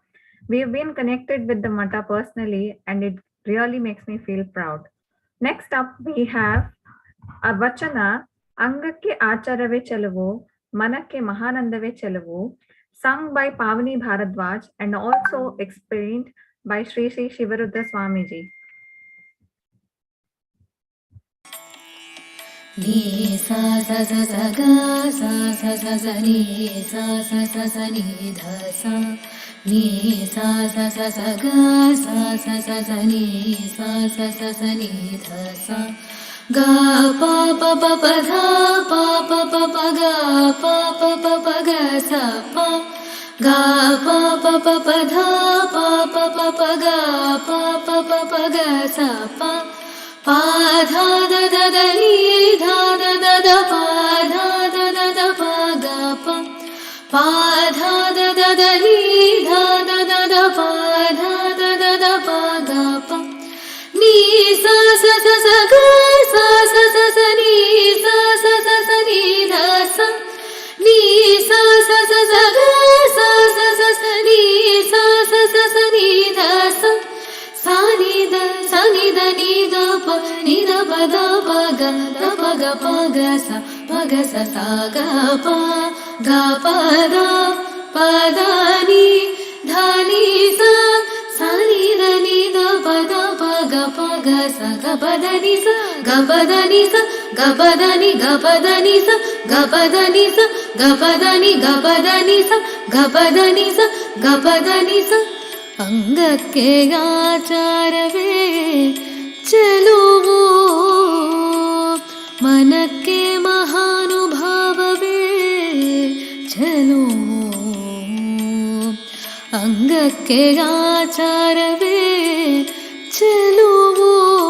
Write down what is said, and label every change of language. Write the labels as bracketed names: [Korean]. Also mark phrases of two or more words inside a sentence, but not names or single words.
[English] We have been connected with the Mata personally and it really makes me feel proud. Next up, we have a Vachana, Angakke Acharave Chelavu, Manakke Mahanandave Chelavu, sung by Pavani Bharadwaj and also explained by Sri Sri Shivarudra Swamiji. Ni sa sa sa sa ga sa sa sa sa ni sa sa sa sa ni dha sa ni sa sa sa sa ga sa sa sa sa ni sa sa sa sa ni dha sa ga pa pa pa pa dha pa pa pa pa ga pa pa pa pa ga sa pa ga pa pa pa pa dha pa pa pa pa ga pa pa pa pa ga sa pa pa dha da da da ni dha da da da pa dha da da da pa ga pa dha da da da ni dha da da da pa dha da da da pa ga pa ni sa sa sa sa ga sa sa sa sa ni sa sa sa sa ni dha sa ni sa sa sa sa ga sa sa sa sa ni sa sa sa sa ni dha sa sa ni da ni da pa ni da pa da pa ga pa ga sa ga pa da ni dha ni sa ni da pa da pa ga sa ga pa da ni sa ga pa da ni sa ga pa da ni ga pa da ni sa ga pa da ni sa ga pa da ni ga pa da ni sa ga pa da ni sa ga pa da ni sa [Kannada] ಅಂಗಕ್ಕೆ ಆಚಾರವೇ ಚೆಲುವು ಮನಕ್ಕೆ ಮಹಾನುಭಾವವೇ ಚೆಲುವು ಅಂಗಕ್ಕೆ ಆಚಾರವೇ ಚೆಲುವು